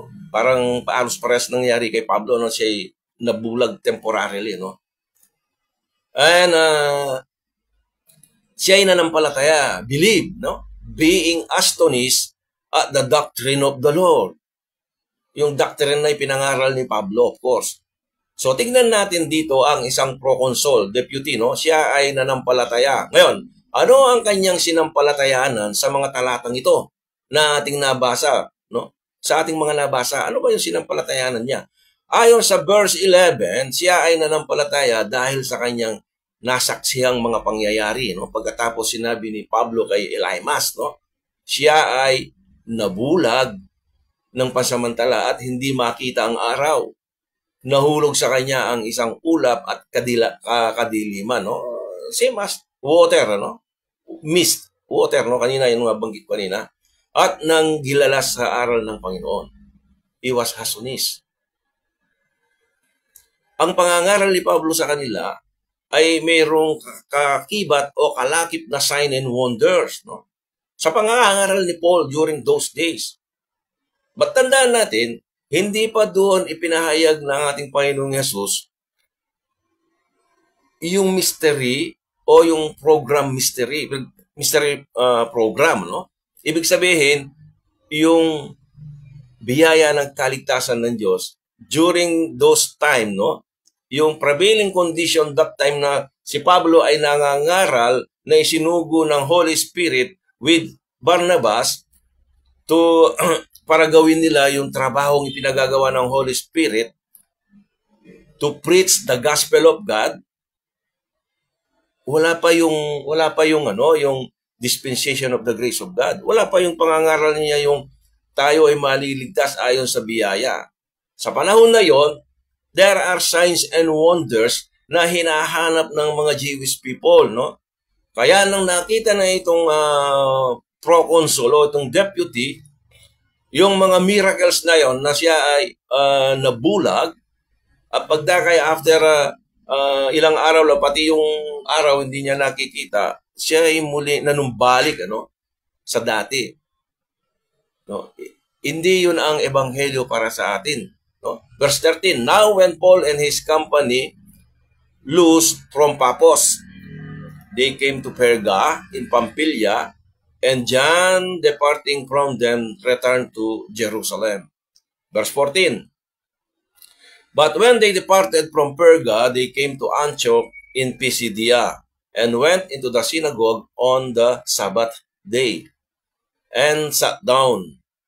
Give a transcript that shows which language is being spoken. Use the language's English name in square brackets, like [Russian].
[Filipino] Parang paalos-pares nangyari kay Pablo, no? Siya nabulag temporarily, no? And siya ay nanampalataya, believe, no? [English] Being astonished at the doctrine of the Lord. [Filipino] Yung doctrine na ipinangaral ni Pablo, [English] of course. [Filipino] So, tingnan natin dito ang isang proconsul, deputy, no? Siya ay nanampalataya. Ngayon, ano ang kanyang sinampalatayanan sa mga talatang ito na ating nabasa, no? Sa ating mga nabasa, ano ba yung sinampalatayanan niya? Ayon sa verse 11, siya ay nanampalataya dahil sa kanyang nasaksihang mga pangyayari, no? Pagkatapos sinabi ni Pablo kay Elymas, no? Siya ay nabulag ng pansamantala at hindi makita ang araw. Nahulog sa kanya ang isang ulap at kadiliman, no? [English] Same as water, no? Mist, water, no? [Filipino] Kanina yung nabanggit kanina. At nang gilalas sa aral ng Panginoon. [English] He was astonished. [Filipino] Ang pangangaral ni Pablo sa kanila ay mayroong kakibat o kalakip na [English] sign and wonders, [Filipino] no? Sa pangangaral ni Paul during those days. But tandaan natin, hindi pa doon ipinahayag ng ating Panginoong Hesus yung mystery o yung program mystery program, no? Ibig sabihin, yung biyaya ng kaligtasan ng Diyos [English] during those time, [Filipino] no? Yung [English] prevailing condition that time [Filipino] na si Pablo ay nangangaral na isinugo ng Holy Spirit with Barnabas to para gawin nila yung trabahong ipinagagawa ng Holy Spirit [English] to preach the gospel of God. [Filipino] Wala pa yung [English] dispensation of the grace of God. [Filipino] Wala pa yung pangangaral niya yung tayo ay maliligtas ayon sa biyaya. Sa panahon na yon, [English] there are signs and wonders [Filipino] na hinahanap ng mga Jewish people, no? Kaya nang nakita na itong proconsul o itong deputy, yung mga miracles na yon na siya ay nabulag, at pagdakay after ilang araw lang, pati yung araw hindi niya nakikita, siya ay muli nanumbalik, ano, sa dati. No? Hindi yun ang ebanghelyo para sa atin. No? [English] Verse 13, now when Paul and his company loosed from Paphos, they came to Perga in Pamphylia, and John, departing from them, returned to Jerusalem. Verse 14, but when they departed from Perga, they came to Antioch in Pisidia, and went into the synagogue on the Sabbath day, and sat down.